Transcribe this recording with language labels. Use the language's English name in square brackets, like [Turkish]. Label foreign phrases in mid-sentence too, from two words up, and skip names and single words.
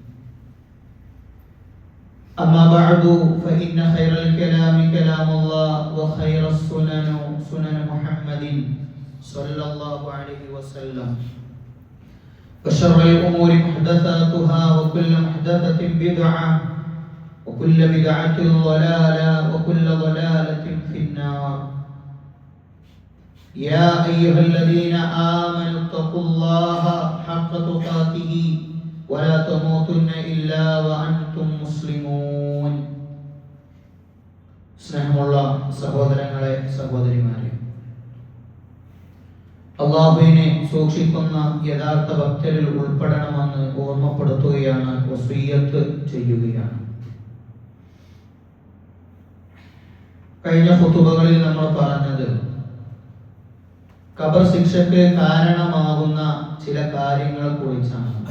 [Arabic] أما بعد فإن خير الكلام كلام الله وخير السنن سنن محمد صلى الله عليه وسلم وشر الأمور محدثاتها وكل محدثة بدعة وكل بدعة ضلالة وكل ضلالة في النار يا أيها الذين آمنوا اتقوا الله حق تقاته ولا تموتن إلا وأنتم مسلمون [Malayalam] സ്നേഹമുള്ള സഹോദരങ്ങളെ സഹോദരിമാരെ, അല്ലാഹുവിനെ സൂക്ഷിക്കുന്ന യഥാർത്ഥ ഭക്തരിൽ ഉൾപ്പെടണമെന്ന് ഓർമ്മപ്പെടുത്തുകയാണ്, വസിയ്യത്ത് ചെയ്യുകയാണ്. കഴിഞ്ഞ ഖുതുബകളിൽ നമ്മൾ പറഞ്ഞത് ഖബർ ശിക്ഷയ്ക്ക് കാരണമാകുന്ന ചില കാര്യങ്ങളെ കുറിച്ചാണ്.